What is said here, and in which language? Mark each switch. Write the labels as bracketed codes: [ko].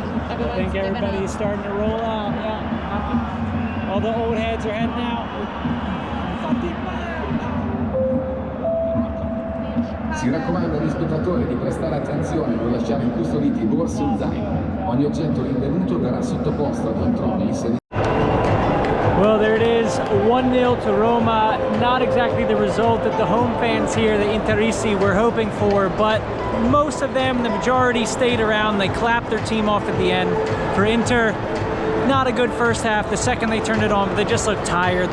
[en] I think everybody's starting to roll out. Yeah. All the old heads are heading out. [it] Si raccomanda agli spettatori di prestare attenzione e non lasciare incustoditi borse o zaino. Ogni oggetto rinvenuto verrà sottoposto a controlli. [en] Well, there it is, 1-0 to Roma. Not exactly the result that the home fans here, the Interisti, were hoping for, but most of them, the majority, stayed around. They clapped their team off at the end. For Inter, not a good first half. The second they turned it on, but they just looked tired.